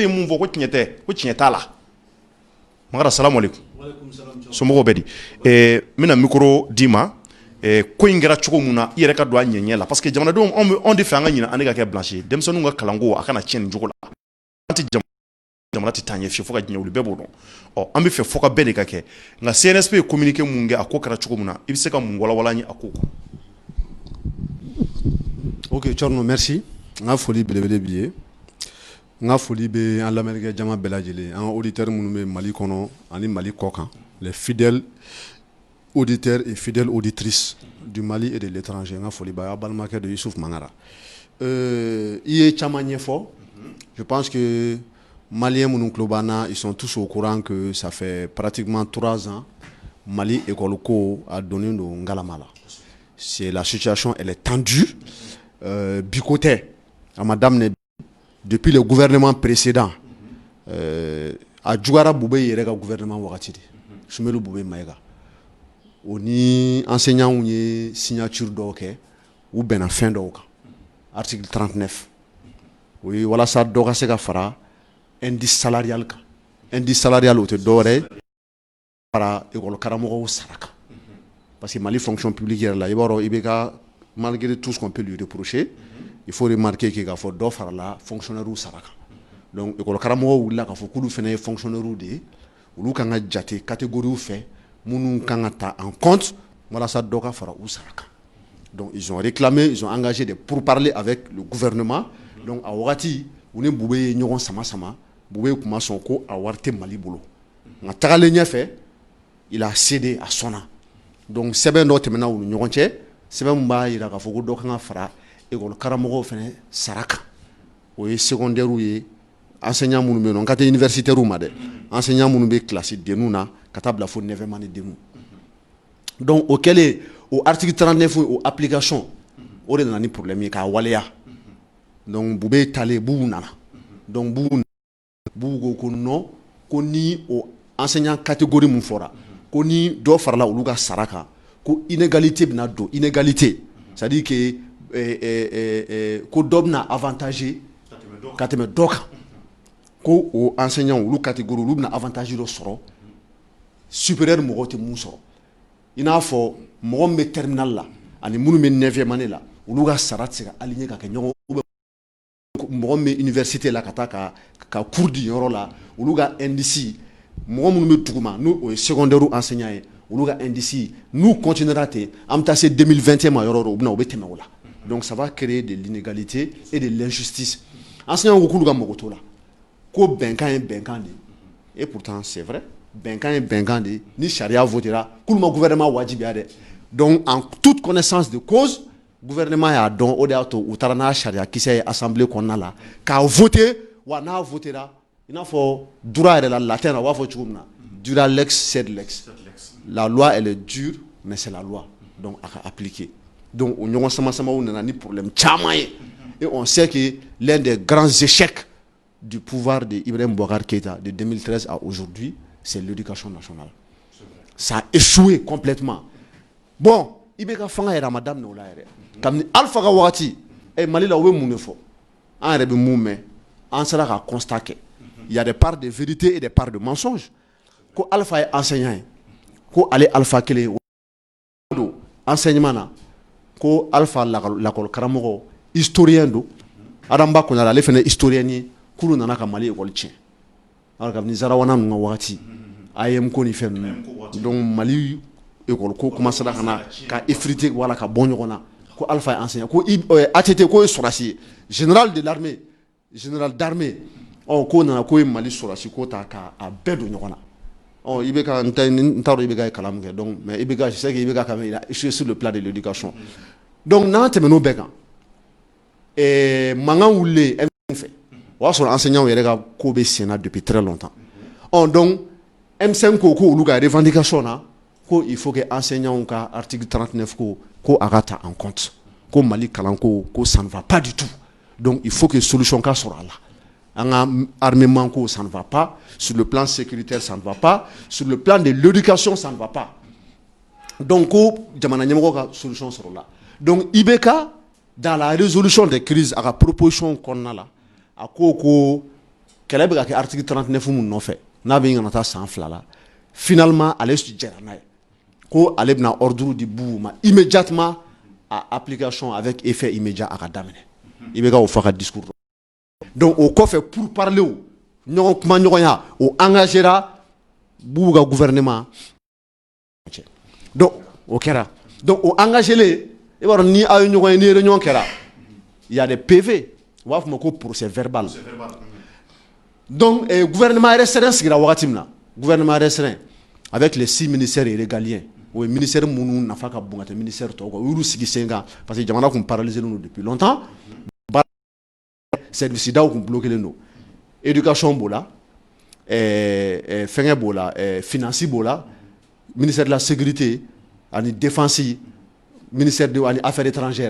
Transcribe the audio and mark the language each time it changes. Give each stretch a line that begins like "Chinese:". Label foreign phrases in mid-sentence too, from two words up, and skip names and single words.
Bambara: mun fɔ ko tiɲɛ tɛ ko tiɲɛ t'a la Mangara salamu aleykum somɔgɔw bɛ di n bɛna micro d'i ma ko in kɛra cogo min na i yɛrɛ ka don a ɲɛɲɛ la
French: parce que
Bambara: jamanadenw anw de fɛ an ka ɲina an ka kɛ blanche ye denmisɛnninw ka kalanko a kana tiɲɛ nin cogo la an tɛ jamana tɛ taa ɲɛ fiyewu fo ka diɲɛ wuli bɛɛ b'o dɔn an bɛ fɛ fo ka bɛɛ de ka kɛ nka CNSP ye communiqué mun kɛ a ko kɛra cogo min na i bɛ se ka mun walawala an ye a ko kan. Ok Thierno merci n ka foli belebele b'i ye n ka foli bɛ an lamɛnnikɛ jama bɛɛ lajɛlen an ka auditeurs minnu bɛ Mali kɔnɔ ani Mali kɔ kan
French: les fidèles auditeurs et fidèles auditrices du Mali et de l'étranger
Bambara: n ka foli b'a ye a balimakɛ de Yusuf Mangara i ye caman ɲɛfɔ
French: je pense que
Bambara: Maliens minnu tulo b'an na
French: ils sont tous au courant que ça fait pratiquement 3 ans
Bambara: Mali école ko a donné don ngalama la
French: c'est la situation elle est tendue Bikote à madame depuis le gouvernement précédent
Bambara: a jugara Boubé yɛrɛ ka gouvernement wagati de Soumaïla Boubé Maïga o ni enseignants ye signature dɔw kɛ u bɛnna fɛn dɔw kan article 39 o ye walasa dɔ ka se ka fara indice salarial kan
French: indice salarial
Bambara: o tɛ dɔwɛrɛ ye fara école karamɔgɔw sara kan parce que Mali
French: fonction publique
Bambara: yɛrɛ la i b'a dɔn i bɛ ka
French: malgré tout ce qu'on peut lui reprocher il faut remarquer que
Bambara: k'a fɔ dɔ farala fonctionnaire sara kan donc école karamɔgɔw wulila k'a fɔ k'olu fana ye fonctionnaire de ye olu kan ka jate catégorie fɛ minnu kan ka ta
French: en compte
Bambara: walasa dɔ ka fara u sara kan
French: donc ils ont réclamé ils ont engagé des pourparlers avec le gouvernement
Bambara: donc a wagati u ni Boubé ye ɲɔgɔn sama Boubé kuma sɔn ko a wari tɛ Mali bolo nka tagalen ɲɛfɛ
French: il a cédé à
Bambara: sɔnna donc sɛbɛn dɔ tɛmɛna u ni ɲɔgɔn cɛ sɛbɛn min b'a jira k'a fɔ ko dɔ kan ka fara école karamɔgɔw fɛnɛ sara kan o ye secondaire ye enseignant minnu bɛ yen nɔ n ka tɛ universitaire ma dɛ enseignant minnu bɛ classe denninw na ka taa bila fo 9e année denninw donc o kɛlen o article 39 o application o de nana ni problème ye k'a waleya donc Bube talen Bubu nana donc Bubu ko non ko ni o enseignant catégorie mun fɔra ko ni dɔ farala olu ka sara kan ko inégalité bɛna don
French: inégalité c'est à dire que
Bambara: ko dɔ bɛna avantager ka tɛmɛ dɔ kan ko o enseignant olu catégorie olu bɛna avantage dɔ sɔrɔ supérieur mɔgɔw tɛ mun sɔrɔ i n'a fɔ mɔgɔ min bɛ terminal la ani minnu bɛ 9e année la olu ka sara tɛ se ka aligner ka kɛ ɲɔgɔn mɔgɔ min bɛ université la ka taa ka cours di yɔrɔ la olu ka indice mɔgɔ minnu bɛ duguma n'o o ye
French: secondaire enseignant
Bambara: ye olu ka indice n'u continuera ten an bɛ taa se 2021 ma yɔrɔ o bɛ na u bɛ tɛmɛ o la
French: donc ça va créer de l'inégalité et de l'injustice enseignant
Bambara: ko k'olu ka mago t'o la ko bɛnkan ye bɛnkan de
French: et pourtant c'est vrai
Bambara: bɛnkan ye bɛnkan de ni sariya votera k'olu ma gouvernement wajibiya dɛ
French: donc en toute connaissance de cause gouvernement
Bambara: y'a dɔn o de y'a to u taara n'a sariya kisɛ ye assemblée kɔnɔna la k'a voter wa n'a votera i n'a fɔ droit yɛrɛ la latin na u b'a fɔ cogo min
French: na
Latin: dura lex sed lex
French: la loi elle est dure mais c'est la loi donc
Bambara: a ka appliquer donc o ɲɔgɔn sama-samaw nana ni problème caman ye
French: et on sait que l'un des grands échecs du pouvoir de Ibrahim Boubacar Keïta de 2013 à aujourd'hui c'est l'éducation nationale ça a échoué complètement bon i
Bambara: bɛ ka fanga yɛrɛ a ma daminɛ o la yɛrɛ kabini Alpha ka wagati Mali la u bɛ mun de fɔ an yɛrɛ bɛ mun mɛn an sera ka constat kɛ
French: il y a des parts
Bambara: de vérité et des parts de mensonge ko Alpha ye enseignant ye ko ale Alpha kelen ye do enseignement na ko Alpha lakɔli karamɔgɔ historien do Adamba Konare ale fɛnɛ historien ye k'olu nana ka Mali école tiɲɛ alors kabini Zarawana ninnu ka wagati AEM ko ni fɛn ninnu donc Mali école ko commencé ka na ka effriter wala ka bɔ ɲɔgɔn na ko Alpha
French: est enseignant
Bambara: ko ATT ko ye sɔrɔsi
French: général de l'armée général d'armée
Bambara: ko nana ko ye Mali sɔrɔsi ko ta ka a bɛɛ don ɲɔgɔn na i bɛ ka n t'a dɔn i bɛ ka kalan min kɛ
French: donc mais
Bambara: i bɛ ka
French: je sais que
Bambara: i bɛ ka
French: quand même il a échoué sur le plan de l'éducation
Bambara: donc n'an tɛmɛn'o bɛɛ kan mankan wulilen M5 fɛ o y'a sɔrɔ enseignants yɛrɛ ka ko bɛ sen na
French: depuis très longtemps
Bambara: donc M5 ko olu ka revendication na ko
French: il faut que enseignants
Bambara: ka article 39 ko a ka ta
French: en compte
Bambara: ko Mali kalanko ko
French: ça ne va pas du tout donc il faut que solution
Bambara: ka sɔrɔ a la an ka
French: armement ko ça ne va pas sur le plan sécuritaire ça ne va pas sur le plan de l'éducation ça ne va pas
Bambara: donc ko jamana ɲɛmɔgɔ ka solution sɔrɔ la donc IBK
French: dans la résolution des crises
Bambara: a ka proposition kɔnɔna la a ko kɛlɛ bɛ ka kɛ article 39 mun nɔfɛ n'a bɛ ɲinɛ taa san 2 la finalement ale jɛra n'a ye ko ale bɛna ordre di Bubu ma
French: immédiatement à application avec effet immédiat
Bambara: a ka daminɛ IBK o fɔ a ka discours donc au kɔfɛ
French: pour parler
Bambara: o ɲɔgɔn kuma ɲɔgɔnya o engagera Bubu ka gouvernement donc o kɛra donc o engagelen i b'a dɔn ni aw ye ɲɔgɔn ye ni réunion kɛra
French: il y a des PV
Bambara: u b'a fɔ ma ko
French: procès verbal
Bambara: donc
French: gouvernement restreint
Bambara: sigira wagati min na
French: gouvernement restreint avec les 6 ministères régaliens
Bambara: o ye ministère minnu nafa ka bon ka tɛmɛ ministère tɔw kan u y'olu sigi sen kan
French: parce que
Bambara: jamana kun paralysé don
French: depuis longtemps
Bambara: service daw kun bloqué don éducation b'o la fɛngɛ b'o la finance b'o la
French: ministère de la sécurité
Bambara: ani
French: défense ministère de
Bambara: ani
French: affaires étrangères